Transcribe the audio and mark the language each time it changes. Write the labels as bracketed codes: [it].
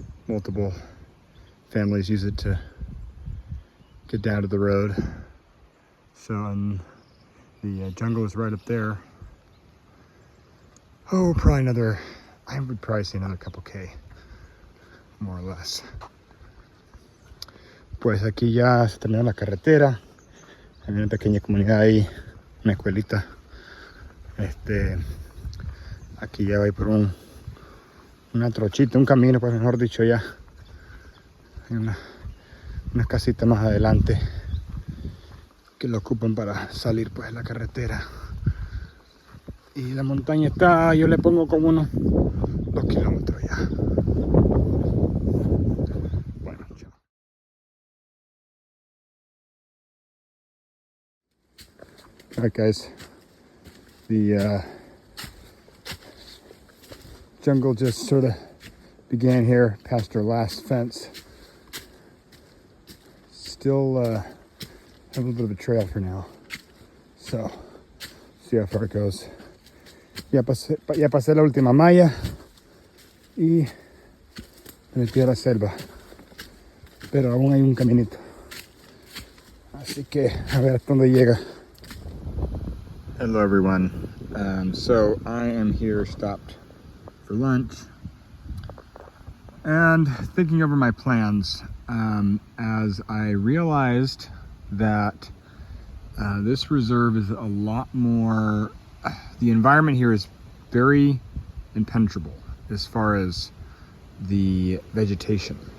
[en] Multiple families use it to get down to the road. So, and the jungle is right up there. Oh, probably another, I would probably say another couple K, more or less. [es] Pues aquí ya se terminó la carretera. Hay una pequeña comunidad ahí, una escuelita. Aquí ya voy por una trochita, un camino, pues mejor dicho ya. Hay unas casitas más adelante que lo ocupan para salir pues a la carretera. Y la montaña está, yo le pongo como unos 2 kilómetros ya. Bueno, chao. [en] Alright guys, the jungle just sort of began here past our last fence. Still have a little bit of a trail for now, so see how far it goes. [es] Ya pasé la última malla y me metí a la selva, pero aún hay un caminito, así que a ver hasta dónde llega. [en] Hello everyone, so I am here stopped for lunch and thinking over my plans as I realized that this reserve is a lot more, the environment here is very impenetrable as far as the vegetation.